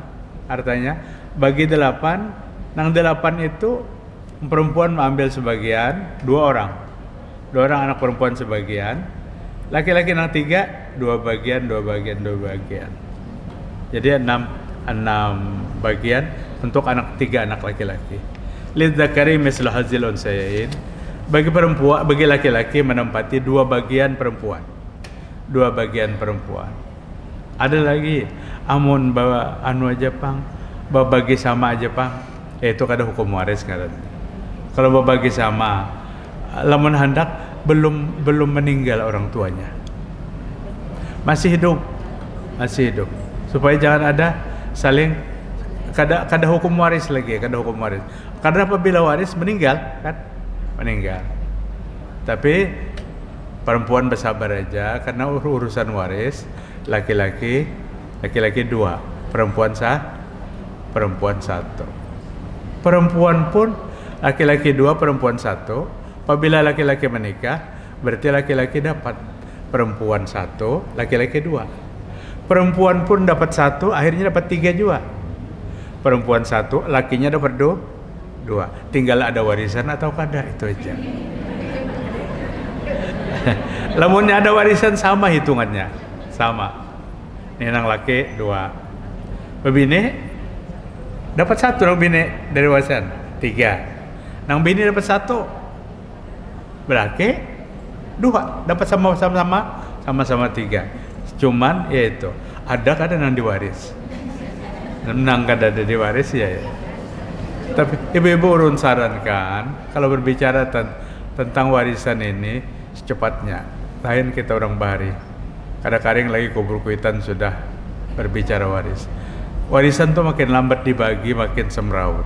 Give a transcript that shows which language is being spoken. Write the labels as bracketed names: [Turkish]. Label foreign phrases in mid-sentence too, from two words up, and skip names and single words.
[Banjar] Artinya bagi 8, nang 8 itu perempuan mengambil sebagian, 2 orang anak perempuan sebagian, laki-laki nang 3 2 bagian. [Indonesian] Jadi 6 bagian untuk 3 anak laki-laki. [Arabic] للذكر مثل حظ الأنثيين. [Indonesian] Bagi laki-laki menempati 2 bagian perempuan. [Banjar] Ada lagi amun bawa anu aja pang, bawa bagi sama aja pang, itu kada hukum waris kan. Kalau bawa bagi sama, lamun hendak belum meninggal orang tuanya, masih hidup, supaya jangan ada saling kada hukum waris lagi, karena apabila waris meninggal. [Indonesian] Tapi perempuan bersabar aja, karena urusan waris laki-laki 2, perempuan 1. Perempuan pun laki-laki 2, perempuan 1. Apabila laki-laki menikah, berarti laki-laki dapat, perempuan 1, laki-laki 2. Perempuan pun dapat 1, akhirnya dapat 3 juga. Perempuan 1, lakinya dapat 2. [Banjar] Tinggal ada warisan atau kada, [Indonesian] itu aja. [Banjar] Lamunnya ada warisan sama hitungannya, sama. Ini nang laki 2. Bebini dapat 1 nang bini dari warisan 3. Nang bini dapat 1. [Indonesian] Berarti 2 dapat sama-sama 3. [Banjar] Cuman yaitu ada kadang nang diwaris. Nang kada ada diwaris ya. [Indonesian] Tapi ibu-ibu urun sarankan kalau berbicara tentang warisan ini secepatnya. [Banjar] Lain kita orang bahari. Kadang-kadang lagi kubur kuitan sudah berbicara waris. [Indonesian] Warisan tuh makin lambat dibagi, makin semrawut.